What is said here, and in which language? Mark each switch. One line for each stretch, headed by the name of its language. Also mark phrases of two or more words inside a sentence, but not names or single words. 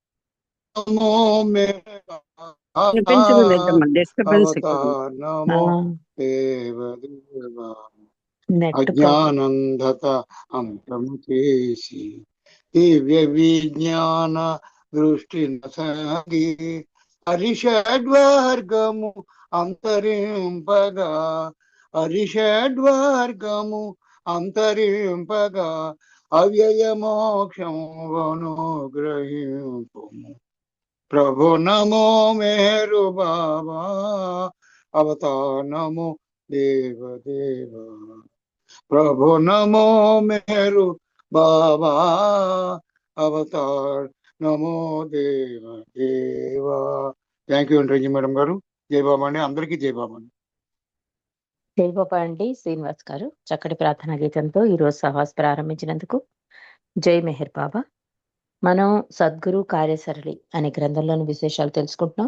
Telugu: అజ్ఞానందత అంతము చేసి దివ్య విజ్ఞాన దృష్టి నసాగి హరిషడ్వర్గము అంతరింపగా హరిషడ్వర్గము అంతరింపగా అవ్యయ మోక్షమును గ్రహింపుము
Sanskrit: प्रभु नमो मेहरु बाबा अवतार नमो देव देवा प्रभु नमो मेहरु बाबा अवतार नमो देव देवा।
English: thank you
Telugu: అండి మేడం గారు. జై బాబా అండి, అందరికీ జై బాబా అండి. జై బాబా అండి. శ్రీనివాస్ గారు చక్కటి ప్రార్థనా గీతంతో ఈరోజు సహవాస్ ప్రారంభించినందుకు జై మెహర్ బాబా. మనం సద్గురు కార్యసరళి అనే గ్రంథంలోని విశేషాలు తెలుసుకుంటున్నాం.